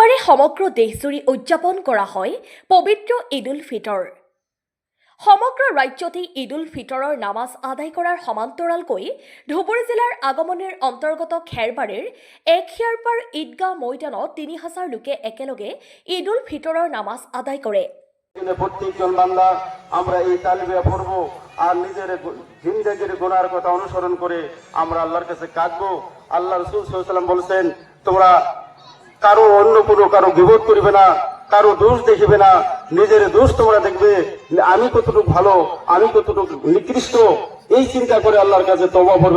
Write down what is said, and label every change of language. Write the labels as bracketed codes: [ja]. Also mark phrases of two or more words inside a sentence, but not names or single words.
[as] সমগ্ৰ দেশজুৰি উদযাপন কৰা হয় পবিত্ৰ ঈদ উল ফিতৰ। সমগ্ৰ ৰাজ্যতে ঈদ উল ফিতৰৰ নামাজ আদায় কৰাৰ সমান্তৰালকৈ ধুবুৰী জিলাৰ আগমনীৰ অন্তৰ্গত খেৰবাৰীৰ একশিয়াৰপাৰ ঈদগাহ ময়দানত ৩,০০০ লোকে একেলগে ঈদ উল ফিতৰৰ নামাজ আদায় কৰে। [bn] প্রত্যেকজন বান্দা আমরা এই তালিবিয়া পড়বো আর নিজের জিন্দেগির গুনার কথা অনুসরণ করে আমরা আল্লাহর কাছে কাঁদবো। আল্লাহ রাসূল [ar] صلى الله عليه وسلم [bn] বলেছেন, তোমরা কারো অন্য কোনো কারো গীবত করবে না, কারো দোষ দেখবে না, নিজের দোষ তোমরা দেখবে, আমি কতটুকু ভালো, আমি কতটুকু নিকৃষ্ট, এই চিন্তা করে আল্লাহর কাছে তওবা করবে।